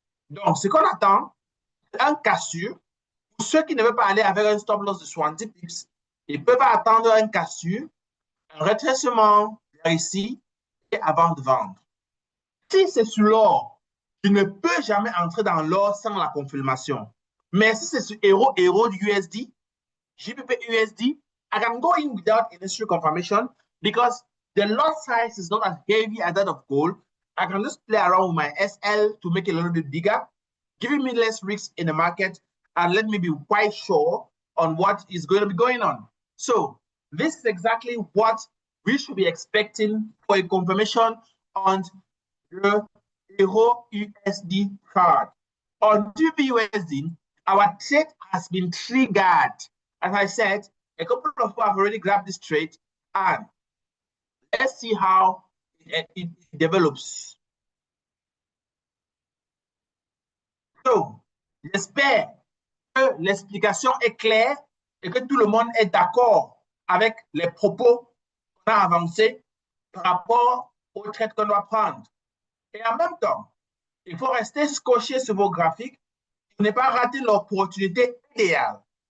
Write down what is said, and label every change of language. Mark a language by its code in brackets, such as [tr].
[fr] Donc, ce qu'on attend, c'est un cassure. Pour ceux qui ne veulent pas aller avec un stop loss de 70 pips, ils peuvent attendre un cassure, un rétrécissement vers ici et avant de vendre. Si c'est sur l'or, je ne peux jamais entrer dans l'or sans la confirmation. Mais si c'est sur euro USD, GBP USD, [en] I can go in without initial confirmation because the lot size is not as heavy as that of gold. I can just play around with my SL to make it a little bit bigger, giving me less risk in the market and let me be quite sure on what is going to be going on. So this is exactly what we should be expecting for a confirmation on the Euro USD chart. On GBUSD, our trade has been triggered. As I said, a couple of people have already grabbed this trade, and let's see how it develops. [fr] So, j'espère que l'explication est claire et que tout le monde est d'accord avec les propos qu'on a avancés par rapport au trade qu'on doit prendre. Et en même temps, il faut rester scotché sur vos graphiques pour ne pas rater l'opportunité idéale.